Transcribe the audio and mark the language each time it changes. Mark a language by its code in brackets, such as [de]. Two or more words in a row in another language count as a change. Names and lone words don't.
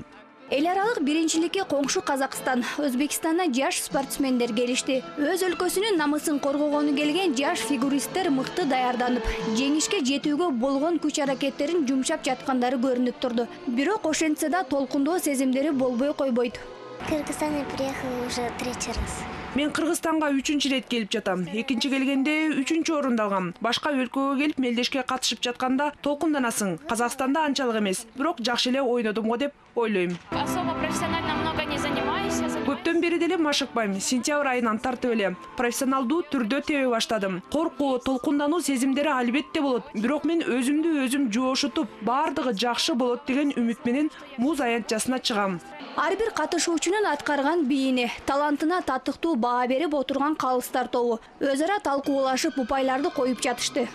[ky] Эл аралык биринчиликке коңшу Казакстан, Өзбекстандан жаш спортсмендер келишти. Өз өлкөсүнүн намысын коргогону келген жаш фигуристтер мыкты даярданып, жеңишке жетүүгө болгон күч аракеттерин жумшап жаткандары көрүнүп турду. Бирок ошентсе да толкундоо сезимдери болбой койбойт. [ru] Кыргызстан приехала уже 3-й раз. [ky] Мен Кыргызстанга 3-чү рет келип жатам. Экинчи келгенде 3-чү орунду алгам. Башка өлкөгө келип мелдешке катышып жатканда толкунданасың. Казакстанда анчалык эмес, бирок жакшы эле ойнодум го деп ойлойм. [ru] Особо профессионально много не занимаюсь. [ky] Көптөн бери деле машыкпайм. Сентябрь айынан тартып эле профессионалдуу түрдө тебе баштадым. Коркуу, толкундануу сезимдери албетте болот, бирок мен өзүм жоошутуп, баардыгы жакшы болот деген үмүт менен муз аянтчасына чыгам. Ар бир катышуучунун аткарган бийине, талантына татыктуу баа берип отурган калыстар тобу өз ара талкуулашып упайларды коюп жатышты.